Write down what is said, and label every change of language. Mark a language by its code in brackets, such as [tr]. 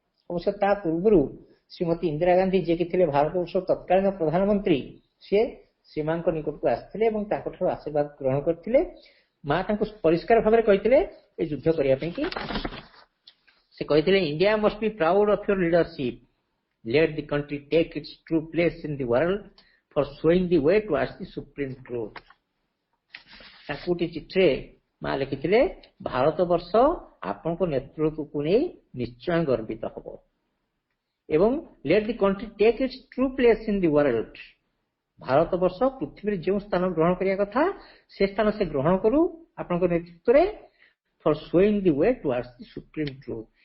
[or] ଅବଶ୍ୟ ତା ପୂର୍ବରୁ ଶ୍ରୀମତୀ ଇନ୍ଦିରା ଗାନ୍ଧୀ, ଯିଏକି ଥିଲେ ଭାରତବର୍ଷର ତତ୍କାଳୀନ ପ୍ରଧାନମନ୍ତ୍ରୀ, ସିଏ ସୀମାଙ୍କ ନିକଟକୁ ଆସିଥିଲେ ଏବଂ ତାଙ୍କଠାରୁ ଆଶୀର୍ବାଦ ଗ୍ରହଣ କରିଥିଲେ। ମା ତାଙ୍କୁ ପରିଷ୍କାର ଭାବରେ କହିଥିଲେ ଏ ଯୁଦ୍ଧ କରିବା ପାଇଁ କି। ସେ କହିଥିଲେ [en] India must be proud of your leadership, let the country take its true place in the world for showing the way towards the supreme truth. [or] ତାଙ୍କୁ ଗୋଟେ ଚିଠିରେ ମା ଲେଖିଥିଲେ ଭାରତ ବର୍ଷ ଆପଣଙ୍କ ନେତୃତ୍ୱକୁ ନେଇ ନିଶ୍ଚୟ ଗର୍ବିତ ହବ ଏବଂ [en] let the country take its true place in the world. [or] Bharat ବର୍ଷ ପୃଥିବୀରେ ଯେଉଁ ସ୍ଥାନ ଗ୍ରହଣ କରିବା କଥା ସେ ସ୍ଥାନ ସେ ଗ୍ରହଣ କରୁ ଆପଣଙ୍କ ନେତୃତ୍ୱରେ [en] for showing the way towards the supreme truth.